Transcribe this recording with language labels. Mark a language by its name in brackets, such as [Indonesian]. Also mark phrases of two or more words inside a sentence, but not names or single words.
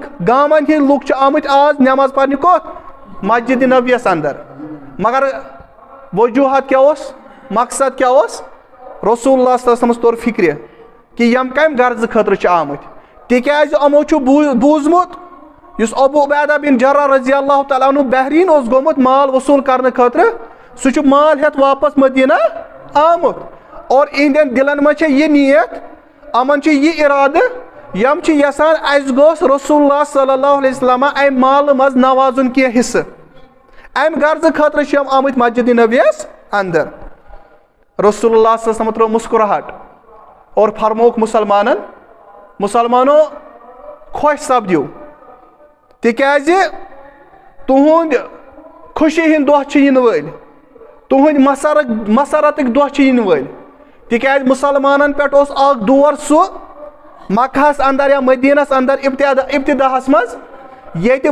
[Kashmiri] گامن ہٕنٛدۍ لُکھ چھِ آمٕتۍ آز نٮ۪ماز پرنہِ کوٚت مسجد نبویَس اندر مگر وجوٗہات کیٛاہ اوس مقصد کیٛاہ اوس رسول اللہ صلی اللہ علیہ وسلمس توٚر فکرِ کہ یِم کمہِ غرضہٕ خٲطرٕ چھِ آمٕتۍ تِکیٛازِ یِمو چھُ بوٗزمُت یُس ابو عبیدہ بن جراح [Arabic] رضی اللہ تعالیٰ عنہ [Kashmiri] بحریٖن اوس گوٚمُت مال وصوٗل کرنہٕ خٲطرٕ سُہ چھُ مال ہٮ۪تھ واپس مدیٖنہ آمُت اور یِہنٛدٮ۪ن دِلن منٛز چھےٚ یہِ نیت یِمن چھُ یہِ ارادٕ یِم چھِ یژھان اسہِ گوٚژھ رسول اللہ [Arabic] صلی اللہ علیہ وسلم [Kashmiri] امہِ مالہٕ منٛز نوازُن کینٛہہ حصہٕ امہِ غرضہٕ خٲطرٕ چھِ یِم آمٕتۍ مسجد نبویَس اندر رسول اللہ [Arabic] صلی اللہ علیہ وسلم [Kashmiri] ترٲو مسکراہٹ اور فرمووُکھ مُسلمانو خۄش سپدِو تِکیٛازِ تُہُنٛد خوشی ہٕنٛدۍ دۄہ چھِ یِنہٕ وٲلۍ تُہُنٛدۍ مسرتٕکۍ دۄہ چھِ یِنہٕ وٲلۍ تِکیٛازِ مُسلمانن پٮ۪ٹھ اوس اکھ دور سُہ مکہس اندر یا مدیٖنس اندر ابتداہس منٛز ییٚتہِ